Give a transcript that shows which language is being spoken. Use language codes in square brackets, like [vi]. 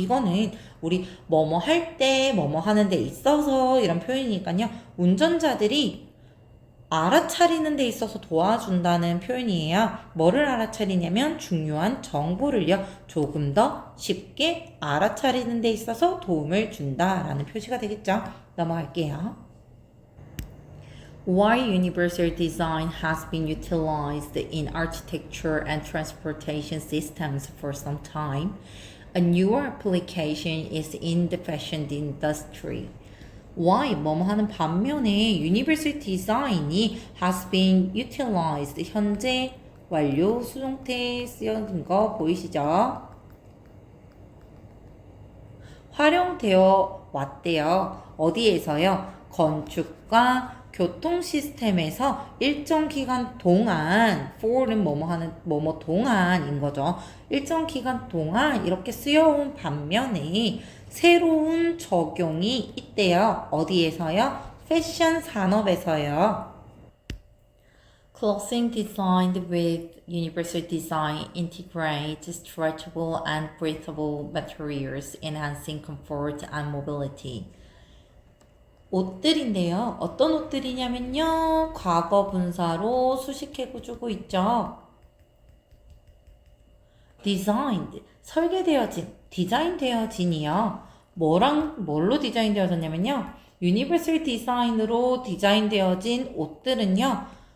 [ko] 이거는 우리 뭐뭐 할 때, 뭐뭐 하는 데 있어서 이런 표현이니까요. 운전자들이 알아차리는 데 있어서 도와준다는 표현이에요. 뭐를 알아차리냐면 중요한 정보를요. 조금 더 쉽게 알아차리는 데 있어서 도움을 준다라는 표시가 되겠죠. 넘어갈게요. [en] Why universal design has been utilized in architecture and transportation systems for some time. A newer application is in the fashion industry. Why? [ko] 뭐뭐 하는 반면에 universal design이 [en] has been utilized. [ko] 현재 완료 수동태에 쓰여진 거 보이시죠? 활용되어 왔대요. 어디에서요? 건축과 교통 시스템에서 일정 기간 동안 for는 뭐뭐 하는 뭐뭐 동안인 거죠. 일정 기간 동안 이렇게 쓰여온 반면에 새로운 적용이 있대요. 어디에서요? 패션 산업에서요. [en] Clothing designed with universal design integrates stretchable and breathable materials, enhancing comfort and mobility. [ko] 옷들인데요. 어떤 옷들이냐면요. 과거 분사로 수식해주고 있죠. designed, 설계되어진, 디자인되어진이요. 뭘로 디자인되어졌냐면요. 유니버설 디자인으로 디자인되어진 옷들은요.